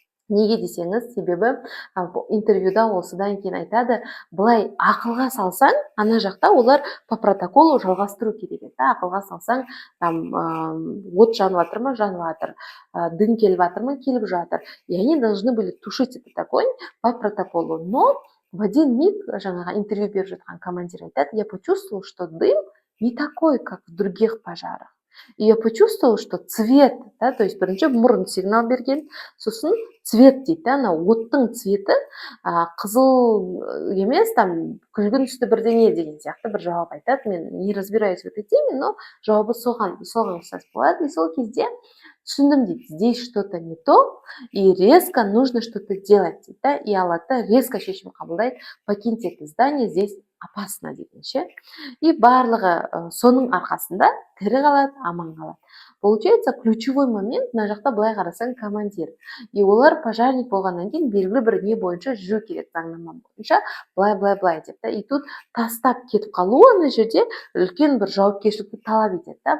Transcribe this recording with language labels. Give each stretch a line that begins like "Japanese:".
Kazakh: Неге десеңіз, себебі интервьюда осыдан кейін айтады, былай ақылға салсаң, ана жақта олар
Russian: по протоколу
Kazakh: жалғастыру керек еді. Ақылға салсаң, там от жанып жатыр ма, жанып жатыр, дым келіп жатыр ма, келіп жатыр.
Russian: И они должны были тушить этот огонь по протоколу. Но в один миг,
Kazakh: жаңағы интервью беріп жатқан командир айтады,
Russian: я почувствовал, что дым не такой, как в других пожарах. И я почувствовала, что цвет, да, то есть
Kazakh: бірінші мұрын сигнал берген, сосын цвет дейді, ана оттың цветі қызыл емес, там күлгін түсті бірдеңе деген сияқты бір жауап айтады. Мен
Russian: не разбираюсь в этой теме, но
Kazakh: жауабы соған ұқсас болады. И сол кезде түсіндім дейді,
Russian: здесь что-то не то, и резко нужно что-то делать
Kazakh: дейді, да, и алады резко шешім қабылдайды,
Russian: покиньте это здание, здесь опасно
Kazakh: деген ше. И барлығы соның арқасында тірі қалады, аман қалады.
Russian: Получается, ключевой момент
Kazakh: мына жақта былай қарасаң командир. И олар пожарник болғаннан кейін белгілі бір не бойынша жүру керек, заңнама бойынша, былай деп. И тут тастап кетіп қалу ана жерде үлкен бір жауапкершілікті талап етеді. Да?